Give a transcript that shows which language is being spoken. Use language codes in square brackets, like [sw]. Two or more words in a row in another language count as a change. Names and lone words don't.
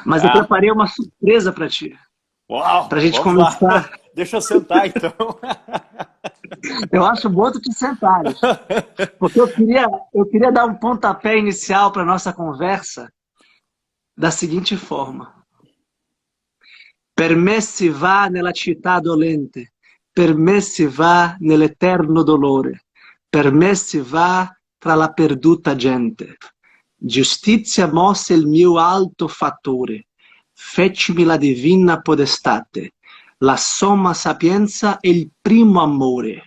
[pt] Mas eu preparei uma surpresa para ti, para a Uau, gente vamos lá. começar. Deixa eu sentar então. Eu acho bom tu te sentares, porque eu queria dar um pontapé inicial para nossa conversa da seguinte forma. [it] Per me si va nella città dolente, per me si va nell'eterno dolore, per me si va tra la perduta gente. Giustizia mosse il mio alto fattore, feccimi la divina podestate, la somma sapienza e il primo amore.